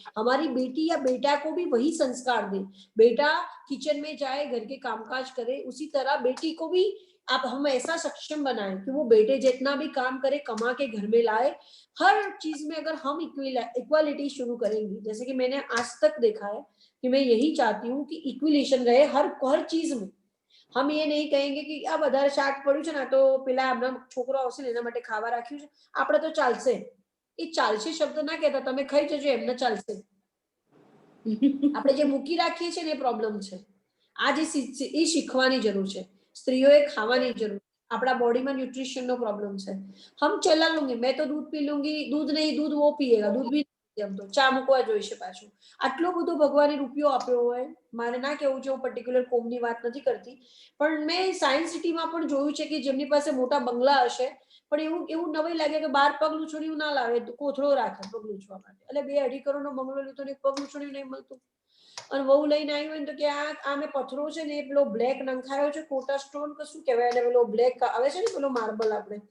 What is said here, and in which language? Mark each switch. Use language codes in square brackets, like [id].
[hi] हमारी बेटी या बेटा को भी वही संस्कार दें. बेटा किचन में जाए, घर के कामकाज करे, उसी तरह बेटी को भी आप हम ऐसा सक्षम बनाएं कि वो बेटे जितना भी काम करे, कमा के घर में लाए. हर चीज में अगर हम इक्वालिटी शुरू करेंगे, जैसे कि मैंने आज तक देखा है कि मैं यही चाहती हूँ कि इक्विलेशन रहे हर चीज में. हम ये नहीं कहेंगे कि [gu] આ વધારે શાક પડ્યું છે ને તો પેલા આપણા છોકરો આવશે ને એના માટે ખાવા રાખ્યું છે, આપણે તો ચાલશે. એ ચાલશે શબ્દ ના કહેતા, તમે ખાઈ જજો એમને ચાલશે. આપણે જે મૂકી રાખીએ છીએ ને એ પ્રોબ્લેમ છે. આ જે એ શીખવાની જરૂર છે. સ્ત્રીઓએ ખાવાની જરૂર, આપણા બોડીમાં ન્यूट्रिशन નો પ્રોબ્લેમ છે. [hi] હમ ચલા લूंगी, मैं तो दूध पी लूंगी, दूध नहीं दूध वो पिएगा, दूध भी [gu] એમ તો ચા મૂકવા જોઈશે પાછું. આટલો બધો ભગવાને રૂપિયો આપ્યો હોય, મારે ના કેવું છે, હું પર્ટિક્યુલર કોમની વાત નથી કરતી, પણ મેં સાયન્સ સિટીમાં પણ જોયું છે કે જેમની પાસે મોટા બંગલા હશે પણ એવું નવાઈ લાગે કે 12 પગ લૂછણિયું ના લાવે, કોથળો રાખે પગ લૂછવા માટે. એટલે 2-2.5 કરોડનો બંગલો લીધો ને પગ લૂછણિયું નહીં મળતું. અને વહુ લઈને આવી હોય ને તો કે આ મેં પથરો છે ને એ પેલો બ્લેક નંખાયો છે, કોટા સ્ટોન કે શું કહેવાય એને, પેલો બ્લેક આવે છે ને પેલો માર્બલ આપણે